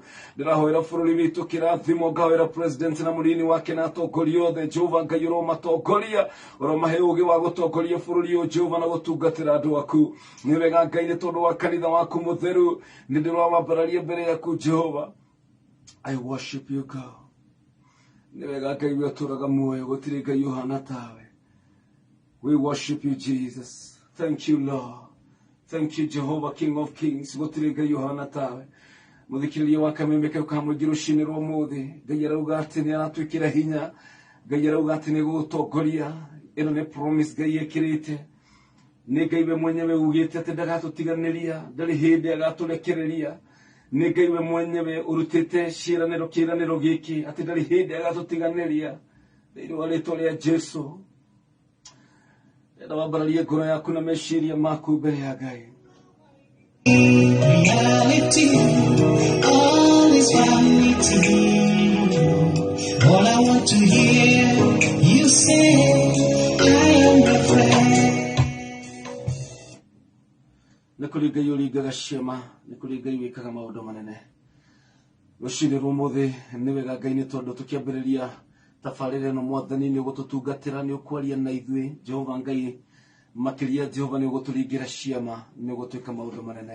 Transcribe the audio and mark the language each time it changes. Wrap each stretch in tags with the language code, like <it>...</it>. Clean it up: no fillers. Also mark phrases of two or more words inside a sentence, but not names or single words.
<ki>Ndĩrahoera bũrũri witũ kĩrathimo ngahoera president na mũnini wake na atongoria othe Jehova Ngai ũromatongoria ũromahe ũũgĩ wa gũtongoria bũrũri ũyũ Jehova na gũtungatĩra andũ aku. Nĩ wega Ngai nĩ tondũ wa kanitha waku mũtheru nĩ ndĩrawambararia mbere yaku Jehova.</ki> <en>I worship you God.</en> <ki>Nĩ wega Ngai we ũtũũraga muoyo gũtirĩ Ngai ũhana tawe.</ki> <en>We worship you Jesus. Thank you Lord. Thank you Jehovah King of Kings.</en> <ki>Gũtirĩ Ngai ũhana tawe. Mũthikĩrĩria wa kamemeka ka mũingĩ rũcinĩ rwa ũmũthĩ Ngai arauga atĩ nĩ aratwĩkĩra hinya Ngai arauga atĩ nĩ gũgũtongoria ĩno nĩ promise Ngai ĩkĩrĩte nĩ Ngai we mwenyewe ugĩte atĩ ndagatũtiganĩria ndarĩ hĩndĩ agatũrekereria nĩ Ngai we mwenyewe ũrutĩte kĩĩranĩro gĩkĩ atĩ ndarĩ hĩndĩ agatũtiganĩria thĩinĩ wa rĩĩtwa rĩa Jesũ. Ndĩrenda wambararie ngoro yaku na meciria maku mbere ya Ngai.</ki> <en>Reality, all is vanity. All I want to hear you say, I am your friend.</en> <ki>Nĩ kũrĩ Ngai ũringaga ciama, nĩ kũrĩ Ngai wĩkaga maũndũ manene. Rũcinĩ rwa ũmũthĩ nĩ wega Ngai nĩ tondũ tũkĩambĩrĩria tabarĩra ĩno Mwathani nĩ ũgũtũtungatĩra nĩ ũkwaria na ithuĩ Jehova Ngai makĩria Jehova nĩ ũgũtũringĩra ciama nĩ ũgũtwĩka maũndũ manene.</ki>